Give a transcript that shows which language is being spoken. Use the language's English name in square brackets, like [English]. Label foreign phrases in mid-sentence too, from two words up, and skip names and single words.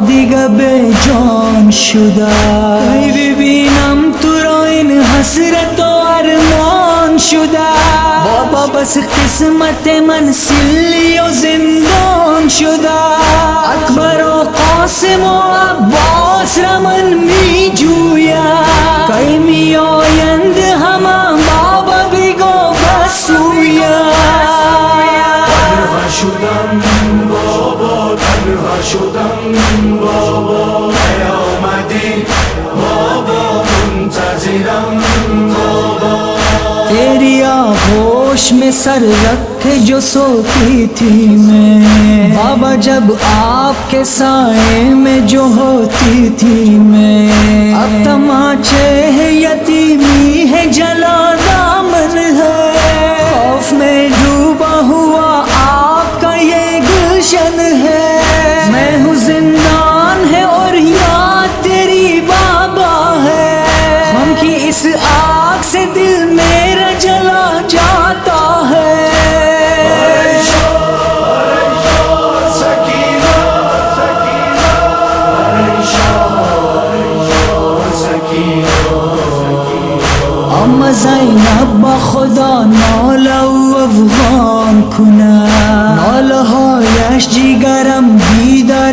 [Persian] دیگه به جان شده ای ببینم تو را این حسرت و ارمان شده بابا بس قسمت من سلی و زندان شده اکبر و قاسم و عباس را من می جویم کی می آیند همه بابا بگو بسویم تنها شدم بابا تنها شدم بابا نیامدی بابا منتظرم بابا [Hindi] तेरी आगोश में सर रखे जो सोती थी मैं बाबा जब आपके साए में जो होती थी मैं अब तमाचे है यतीमी है जला दामन है खौफ में डूबा हुआ आपका ये गुलशन है मैं हूँ जिंदान है और याद तेरी बाबा है हम की इस आग से दिल मेरा जला जाता है [Persian] پریشان سکینه سکینه پریشان سکینه اما زینب با خدا ناله و افغان کنه ناله هایش جیگرم بیدار